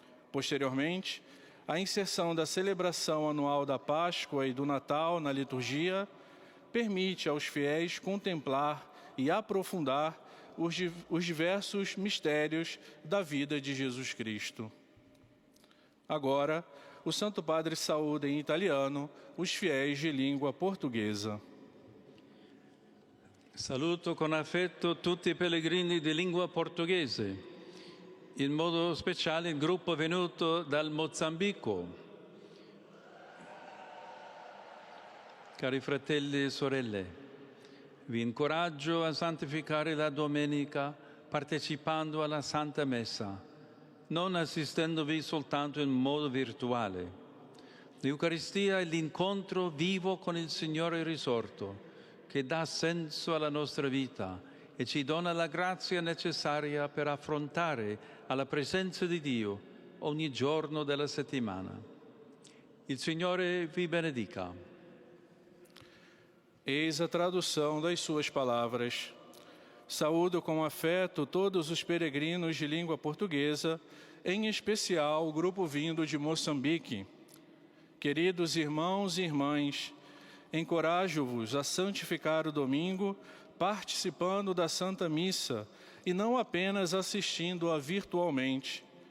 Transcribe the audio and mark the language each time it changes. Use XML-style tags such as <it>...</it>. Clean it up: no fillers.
<pt>Posteriormente, a inserção da celebração anual da Páscoa e do Natal na liturgia permite aos fiéis contemplar e aprofundar os diversos mistérios da vida de Jesus Cristo. Agora, o Santo Padre saúda em italiano os fiéis de língua portuguesa.</pt> <it>Saluto con affetto tutti i pellegrini di lingua portoghese, in modo speciale il gruppo venuto dal Mozambico. Cari fratelli e sorelle, vi incoraggio a santificare la domenica partecipando alla Santa Messa, non assistendovi soltanto in modo virtuale. L'Eucaristia è l'incontro vivo con il Signore risorto, che dà senso alla nostra vita e ci dona la grazia necessaria per affrontare alla presenza di Dio ogni giorno della settimana. Il Signore vi benedica.</it> <pt>Eis a tradução das suas palavras. Saúdo com afeto todos os peregrinos de língua portuguesa, em especial o grupo vindo de Moçambique. Queridos irmãos e irmãs, encorajo-vos a santificar o domingo participando da Santa Missa e não apenas assistindo-a virtualmente.</pt>